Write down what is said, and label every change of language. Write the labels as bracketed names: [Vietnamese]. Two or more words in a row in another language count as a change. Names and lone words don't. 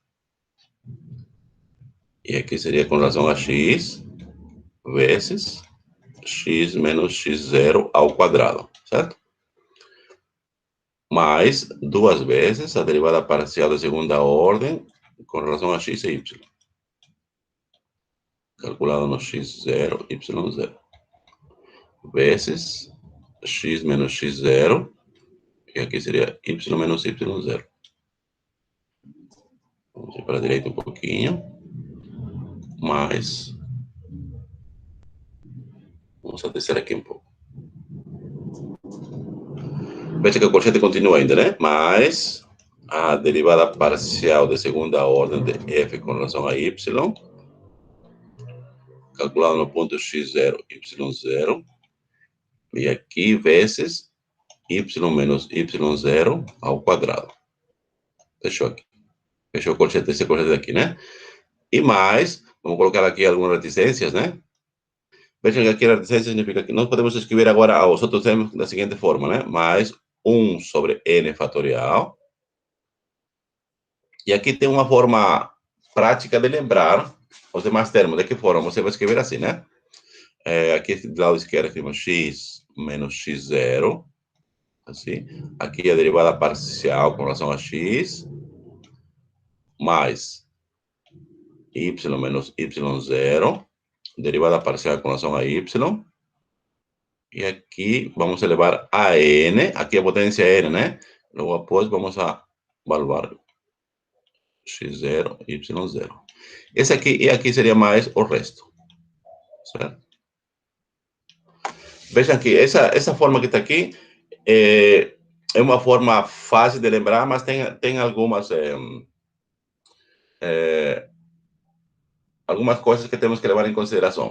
[Portuguese] E aqui seria com relação a x, vezes x menos x0 ao quadrado, certo? Mais duas vezes a derivada parcial de segunda ordem com relação a x e y. Calculado no x0, y0. Vezes x menos x0, e aqui seria y menos y0. Vamos ir para a direita um pouquinho. Mais. Vamos a descer aqui um pouco. Veja que o corchete continua ainda, né? Mais a derivada parcial de segunda ordem de f com relação a y, calculado no ponto x0, y0, e aqui vezes y menos y0 ao quadrado. Fechou aqui. Fechou o corchete, esse corchete aqui, né? E mais, vamos colocar aqui algumas reticências, né? [Spanish] Vean que aquí la resistencia significa que no podemos escribir ahora a los otros términos de la siguiente forma, ¿no? Más 1 sobre n fatorial. [Portuguese] E aqui tem uma forma prática de lembrar os demais termos. De que forma? Você vai escrever assim, né? Aqui do lado esquerdo temos x menos x0. Assim. Aqui a derivada parcial com relação a x. Mais y menos y0. Derivada parcial com relação a y. E aqui vamos elevar a n. Aqui a potência é n, né? Logo após [Spanish] vamos a evaluar [Portuguese] x0, y0. Esse aqui e aqui seria mais o resto. Certo? Vejam que essa forma que está aqui é uma forma fácil de lembrar, mas tem algumas algumas coisas que temos que levar em consideração.